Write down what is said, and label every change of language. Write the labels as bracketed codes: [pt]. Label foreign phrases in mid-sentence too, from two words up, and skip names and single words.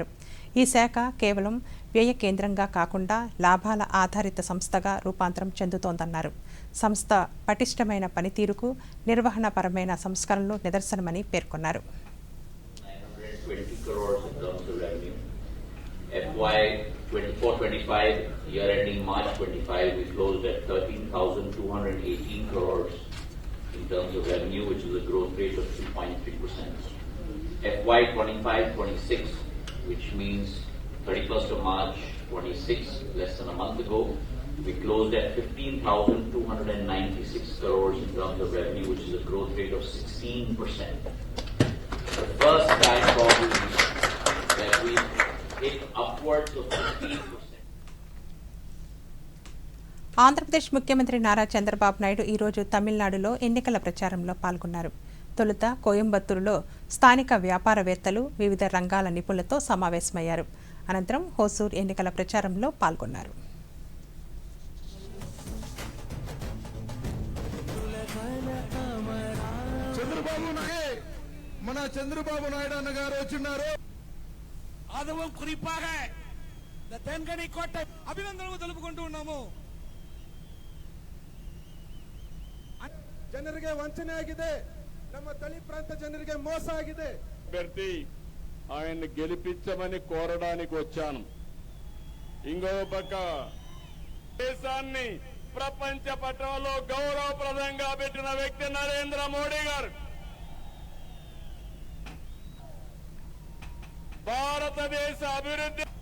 [te] ఈ శాఖ కేవలం వ్యయ కేంద్రంగా కాకుండా లాభాల ఆధారిత సంస్థగా రూపాంతరం చెందుతోందన్నారు. సంస్థ పటిష్టమైన పనితీరుకు నిర్వహణపరమైన సంస్కరణలు నిదర్శనమని పేర్కొన్నారు. [en] FY 24-25 year ending March 25, we closed at 13,218 crores in terms of revenue, which is a growth rate of 2.3%. FY 25-26, which means 31st of March 26, less than a month ago, we closed at 15,296 crores in terms of revenue, which is a growth rate of 16%. The first time probably that we hit upwards of 15%. [te] ఆంధ్రప్రదేశ్ ముఖ్యమంత్రి నారా చంద్రబాబు నాయుడు ఈరోజు తమిళనాడులో ఎన్నికల ప్రచారంలో పాల్గొన్నారు. తొలుత కోయంబత్తూరులో స్థానిక వ్యాపారవేత్తలు, వివిధ రంగాల నిపుణులతో సమావేశమయ్యారు. అనంతరం హోసూర్ ఎన్నికల ప్రచారంలో పాల్గొన్నారు. మన చంద్రబాబు నాయుడు అన్న గారు వచ్చిన్నారు. [ta] அதுவும் குறிப்பாக இந்த தென்கனி கோட்டை அபிநந்தனங்கள் [te] తెలుపుకుంటూ ఉన్నాము. [kn] ಜನರಿಗೆ ವಂಚನೆ ಆಗಿದೆ, ನಮ್ಮ ತಳಿ ಪ್ರಾಂತ ಜನರಿಗೆ ಮೋಸ ಆಗಿದೆ. [te] అభ్యర్థి ఆయన గెలిపించమని కోరడానికి వచ్చాను. ఇంకో పక్క దేశాన్ని ప్రపంచ పటంలో గౌరవప్రదంగా పెట్టిన వ్యక్తి నరేంద్ర మోడీ గారు. భారతదేశ అభివృద్ధి